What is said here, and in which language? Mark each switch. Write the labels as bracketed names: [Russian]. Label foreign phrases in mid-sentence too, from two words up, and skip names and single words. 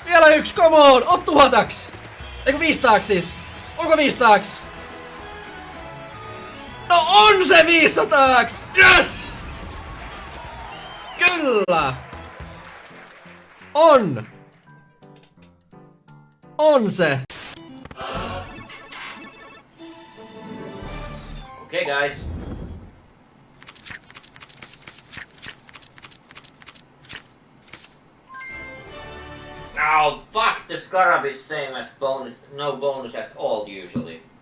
[Finnish] Vielä yksi, [English] come on! [Finnish] Ot 1000. Eiku 500 siis? Onko 500? No on se 500! Yes! Kyllä! On! On se! [English] Okay, guys. Oh, fuck! The Scarab is same as bonus, no bonus at all usually.